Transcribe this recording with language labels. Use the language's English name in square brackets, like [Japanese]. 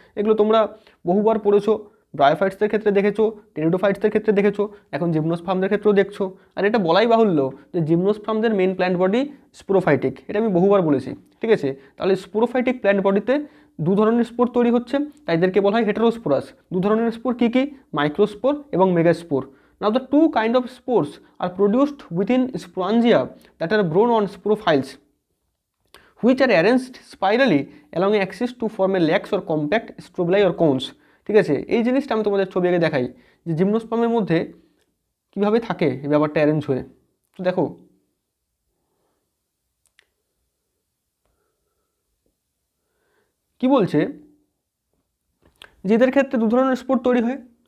[Bangla] এগুলো তোমরা বহুবার পড়েছো, ব্রায়োফাইটসদের ক্ষেত্রে দেখেছো, টেরিডোফাইটসদের ক্ষেত্রে দেখেছো, এখন জিমনোস্পার্মদের ক্ষেত্রেও দেখছো। আর এটা বলাই বাহুল্য যে জিমনোস্পার্মদের মেন প্ল্যান্ট বডি স্পোরোফাইটিক, এটা আমি বহুবার বলেছি। ঠিক আছে, তাহলে স্পোরোফাইটিক প্ল্যান্ট বডিতে দু ধরনের স্পোর তৈরি হচ্ছে, তাই এদেরকে বলা হয় হেটেরোস্পোরাস। দু ধরনের স্পোর কী কী, মাইক্রোস্পোর এবং megaspore. [English] Now the two kind of spores are produced within sporangia that are grown on sporophytes, which are arranged spirally along an axis to form a lax or compact strobili or cones. [Bangla] ঠিক আছে, এই জিনিসটা আমি তোমাদের ছবি আগে দেখাই যে জিমনোস্পার্মের মধ্যে কীভাবে থাকে এই ব্যাপারটা অ্যারেঞ্জ হয়ে। তো দেখো কি বলছে, যে এদের ক্ষেত্রে দু ধরনের স্পোর তৈরি হয়।